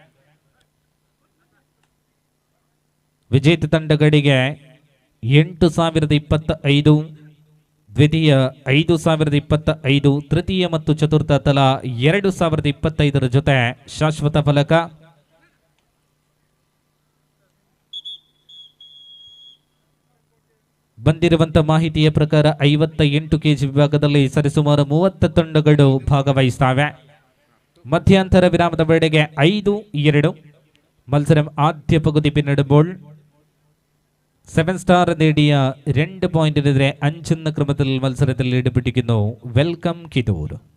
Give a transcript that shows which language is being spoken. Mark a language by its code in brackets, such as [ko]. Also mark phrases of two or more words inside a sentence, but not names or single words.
[kn] ವಿಜೇತ ತಂಡಗಳಿಗೆ 8025, ದ್ವಿತೀಯ 5025, ತೃತೀಯ ಮತ್ತು ಚತುರ್ಥ ತಲಾ 2025 ಜೊತೆ ಶಾಶ್ವತ ಫಲಕ. ಬಂದಿರುವಂತ ಮಾಹಿತಿಯ ಪ್ರಕಾರ 58 kg ವಿಭಾಗದಲ್ಲಿ ಸರಿಸುಮಾರು 30 ತಂಡಗಳು ಭಾಗವಹಿಸುತ್ತವೆ. ಮಧ್ಯಂತರ ವಿರಾಮದ ವೇಳೆಗೆ [ml] 5-2 മത്സരം ആദ്യ പകുതി പിന്നിടുമ്പോൾ 7 സ്റ്റാർ നേടിയ 2 പോയിന്റിനെതിരെ 5 എന്ന ക്രമത്തിൽ മത്സരത്തിൽ ലീഡ് പിടിക്കുന്നു വെൽക്കം കിദൂർ.